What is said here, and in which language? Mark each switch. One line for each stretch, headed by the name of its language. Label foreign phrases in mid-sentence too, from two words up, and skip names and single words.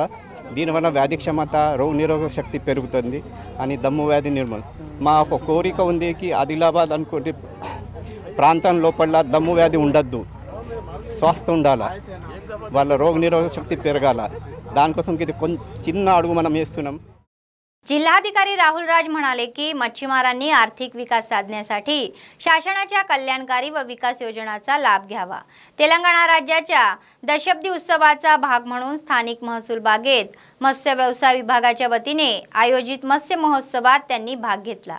Telugu: దీనివల్ల వ్యాధి క్షమత, రోగనిరోధక శక్తి పెరుగుతుంది అని దమ్ము వ్యాధి నిర్మూలన మా ఒక కోరిక ఉంది కి ఆదిలాబాద్ అనుకోటి ప్రాంతం లోపల దమ్ము వ్యాధి ఉండద్దు, స్వస్థ ఉండాలా, వాళ్ళ రోగనిరోధక శక్తి పెరగాల। దానికోసం ఇది చిన్న అడుగు మనం వేస్తున్నాం।
Marathi: जिल्हाधिकारी राहुल राज म्हणाले की मच्छीमारांनी आर्थिक विकास साधण्यासाठी शासनाच्या कल्याणकारी व विकास योजनांचा लाभ घ्यावा। तेलंगणा राज्याच्या दशब्दी उत्सवाचा भाग म्हणून स्थानिक महसूल बागेत मत्स्य व्यवसाय विभागाच्या वतीने आयोजित मत्स्य महोत्सवात त्यांनी भाग घेतला।